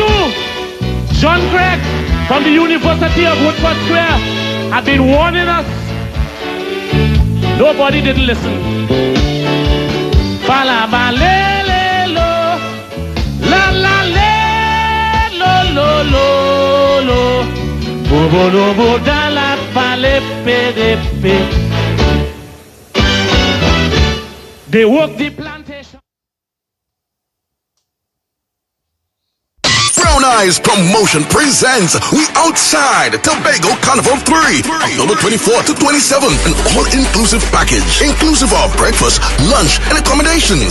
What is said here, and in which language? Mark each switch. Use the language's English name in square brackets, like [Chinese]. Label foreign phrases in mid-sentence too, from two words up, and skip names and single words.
[English] John Gregg from the University of Woodford Square had been warning us. Nobody didn't listen. Bala ba le le lo, la la le lo lo lo lo, bo bo lo bo da la ba le pe de pe. They work the plantation. Brown Eyes Promotion presents We Outside Tobago Carnival 3, October 24th to 27th, an all-inclusive package, inclusive of breakfast, lunch, and accommodations.